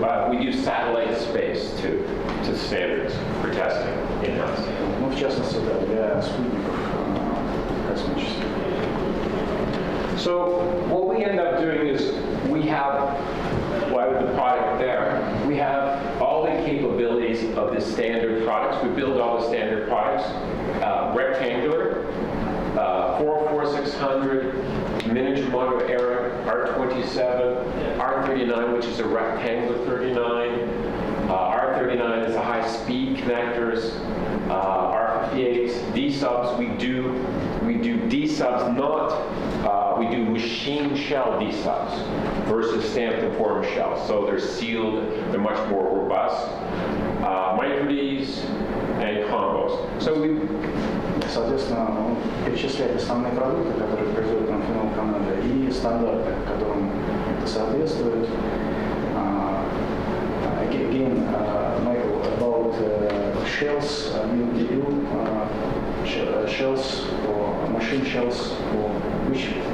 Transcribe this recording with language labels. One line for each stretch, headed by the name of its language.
English: We do satellite space to standards for testing in-house.
Russian: Ну, в частности, да, для спутников космических.
English: So what we end up doing is we have, with the product there, we have all the capabilities of the standard products. We build all the standard products, rectangular, 404-600, miniature motor Eric, R27, R39, which is a rectangular 39, R39 is a high-speed connectors, R58s, D-subs. We do D-subs, we do machine shell D-subs versus stamped and formed shells. So they're sealed, they're much more robust. Micro-Ds and combos. So
Russian: Соответственно, он перечисляет основные продукты, которые производит Amphenol Canada, и стандарты, которым это соответствует.
English: Again, Michael, about shells, you shells or machine shells for which?